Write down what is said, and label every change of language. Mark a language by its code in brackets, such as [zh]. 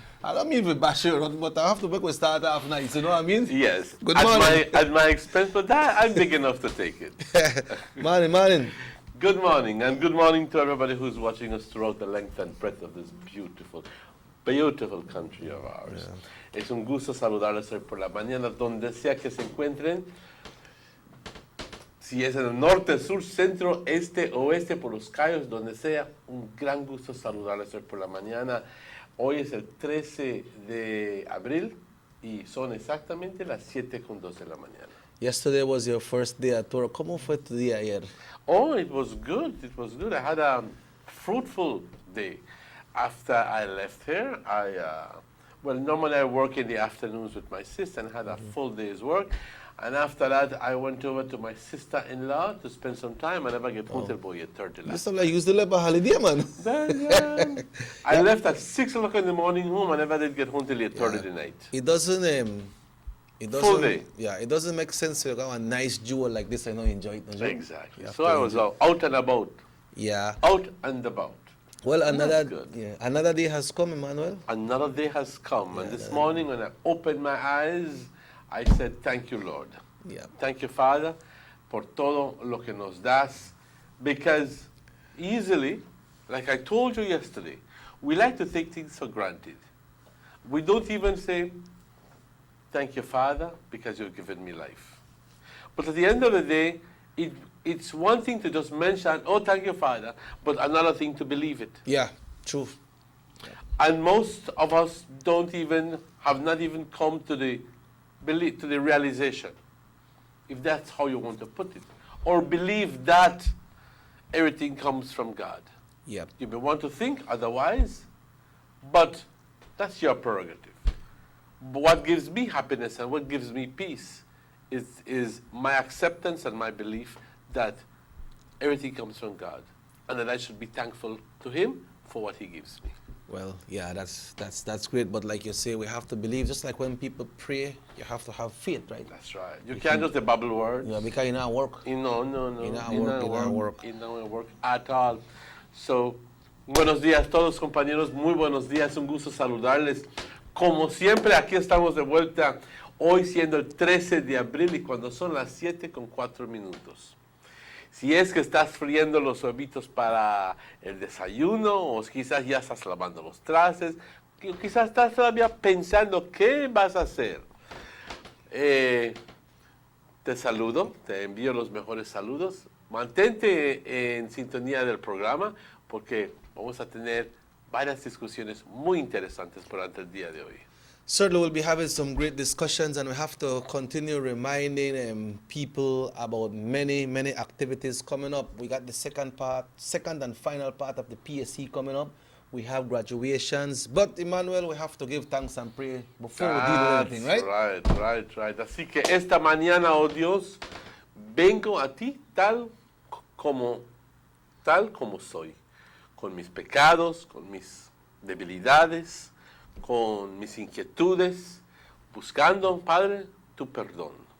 [en] I don't mean to bash you, but I have to make we start off nice, you know what I mean? Yes. Good morning. At my expense, but that, I'm big enough to take it. Morning. Good morning, and good morning to everybody who's watching us throughout the length and breadth of this beautiful, beautiful country of ours. Yeah. [es] Es un gusto saludarles hoy por la mañana, donde sea que se encuentren. Si es en el norte, sur, centro, este, oeste, por los Cayos, donde sea, un gran gusto saludarles hoy por la mañana. Hoy es el 13 de abril y son exactamente las 7:02 de la mañana. [en] Yesterday was your first day at work. [es] ¿Cómo fue tu día ayer? [en] Oh, it was good. It was good. I had a fruitful day. After I left here, normally I work in the afternoons with my sister and had a full day's work. And after that, I went over to my sister-in-law to spend some time. I never get home till about 8:30. You sound like you used to live a holiday, man. I left at 6 o'clock in the morning home. I never did get home till 8:30 at night. It doesn't, full day. Yeah, it doesn't make sense to have a nice jewel like this. I know you enjoy it. Exactly. So I was out and about. Yeah. Out and about. Well, another day has come, Emmanuel. Another day has come. And this morning when I opened my eyes, I said, thank you, Lord. Yeah. Thank you, Father, [es] por todo lo que nos das. [en] Because easily, like I told you yesterday, we like to take things for granted. We don't even say, thank you, Father, because you've given me life. But at the end of the day, it's one thing to just mention, oh, thank you, Father, but another thing to believe it. Yeah, true. Yeah. And most of us have not even come to the realization, if that's how you want to put it, or believe that everything comes from God. Yeah. You may want to think otherwise, but that's your prerogative. But what gives me happiness and what gives me peace is my acceptance and my belief that everything comes from God, and that I should be thankful to Him for what He gives me. Well, yeah, that's great. But like you say, we have to believe. Just like when people pray, you have to have faith, right? That's right. You can't just babble words. Yeah, because it not work. No. It not work. It don't work at all. [es] So, buenos días todos, compañeros. Muy buenos días. Un gusto saludarles. Como siempre, aquí estamos de vuelta. Hoy siendo el 13 de abril y cuando son las 7:04. Si es que estás friendo los huevitos para el desayuno, o quizás ya estás lavando los trastes, quizás estás todavía pensando qué vas a hacer. Te saludo, te envío los mejores saludos. Mantente en sintonía del programa porque vamos a tener varias discusiones muy interesantes durante el día de hoy. [en] Certainly, we'll be having some great discussions, and we have to continue reminding people about many activities coming up. We got the second and final part of the PSC coming up. We have graduations, but Emmanuel, we have to give thanks and pray before we do anything, right? Right. [es] Así que esta mañana, oh Dios, vengo a ti tal como soy, con mis pecados, con mis debilidades, con mis inquietudes, buscando, Padre, tu perdón.